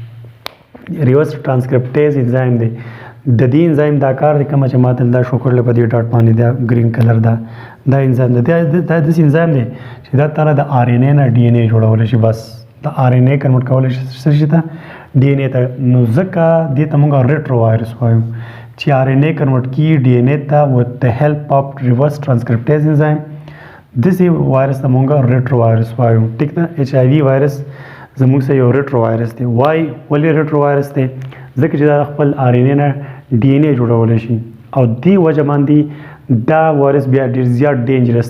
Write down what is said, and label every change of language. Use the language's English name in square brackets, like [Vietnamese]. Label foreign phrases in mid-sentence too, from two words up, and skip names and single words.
[English] reverse transcriptase enzyme [Pashto] دی د دې انزایم دا کار دی کومه چې ما دلته شو کړل په دې ډاټ باندې دا [English] green color [Pashto] دا انزایم دی دا داسې انزایم دی چې دا تعالی د آر ان اے نه ډي ان اے جوړولی شي بس د آر ان اے کنورټ کولی شي ته ډي ان اے ته نو ځکه دې ته موږ [English] retro virus [Pashto] وایو چې آر ان اے کنورټ کیږي ډي ان اے ته [English] with the help of reverse transcriptase enzyme [Pashto] داسې وایرس ته موږ [English] retro virus [Pashto] وایو ټیک ده [English] HIV virus [Pashto] زموږ سره یو [English] retro virus [Pashto] دی ولې [English] retro virus [Pashto] دی ځکه چې دا خپل آر ان اے نه ډي ان اے جوړولی شي او دې وجه باندې دا وایرس بیا ډېر زیات ډینجرس